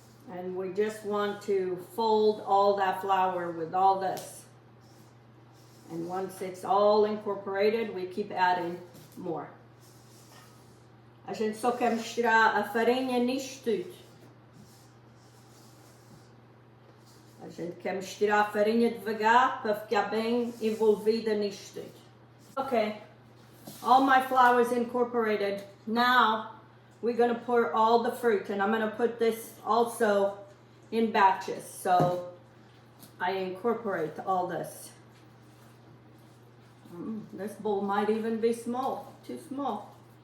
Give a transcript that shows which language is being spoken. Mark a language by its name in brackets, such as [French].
[English] And we just want to fold all that flour with all this. And once it's all incorporated, we keep adding more. [Portuguese] A gente só quer misturar a farinha nisto tudo. A gente quer misturar a farinha devagar para ficar bem envolvida nisto tudo. [English] Okay, all my flour is incorporated. Now we're going to pour all the fruit, and I'm going to put this also in batches, so I incorporate all this. This bowl might even be small, too small.